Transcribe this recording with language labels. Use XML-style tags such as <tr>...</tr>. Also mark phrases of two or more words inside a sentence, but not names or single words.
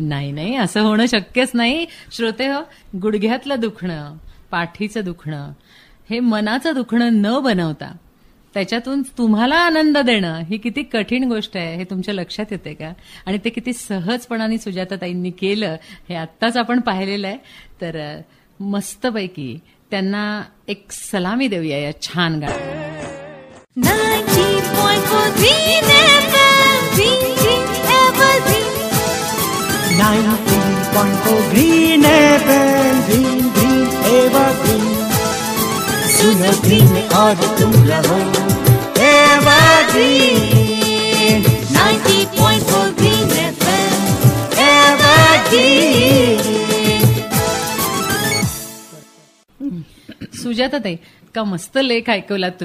<mr>नाही नाही, असं होणं शक्यच नाही. श्रोते हो, गुडघ्यातलं दुखणं, पाठीचं दुखणं, हे मनाचं दुखणं न बनवता त्याच्यातून तुम्हाला आनंद देणं ही किती कठीण गोष्ट आहे हे तुमच्या लक्षात येते का? आणि ते किती सहजपणाने सुजाताताईंनी केलं हे आत्ताच आपण पाहिलेलं आहे. तर मस्तपैकी त्यांना एक सलामी देऊया या छान गाण्यात.</mr> <en>90.4 Green FM, Green Green Evergreen. 90.4 Green FM, Green Green Evergreen.</en> <hi>सुनो ग्रीन और तुम रहो</hi> <en>Evergreen. 90.4 Green FM, Evergreen.</en> <mr>सुजाताताई, का मस्त लेख ऐकवलात तुम्ही.</mr>